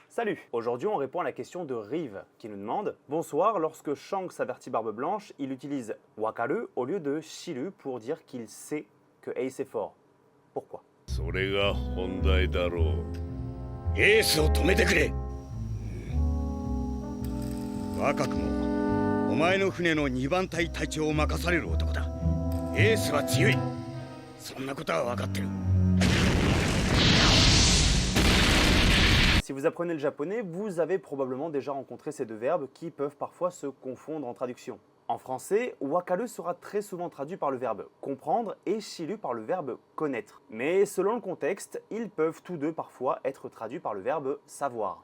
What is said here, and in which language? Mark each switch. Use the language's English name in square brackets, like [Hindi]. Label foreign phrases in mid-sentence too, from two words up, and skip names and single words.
[French] Salut! Aujourd'hui, on répond à la question de Rive qui nous demande bonsoir, lorsque Shanks avertit Barbe Blanche, il utilise wakaru au lieu de shiru pour dire qu'il sait que Ace est fort. Pourquoi? [Japanese] それが本題だろう。エースを止めてくれ。若くもお前の船の2番隊隊長を任される男だ。エースは強い。そんなことは分かってる。 [French] Si vous apprenez le japonais, vous avez probablement déjà rencontré ces deux verbes qui peuvent parfois se confondre en traduction. En français, wakaru sera très souvent traduit par le verbe comprendre et shiru par le verbe connaître. Mais selon le contexte, ils peuvent tous deux parfois être traduits par le verbe savoir.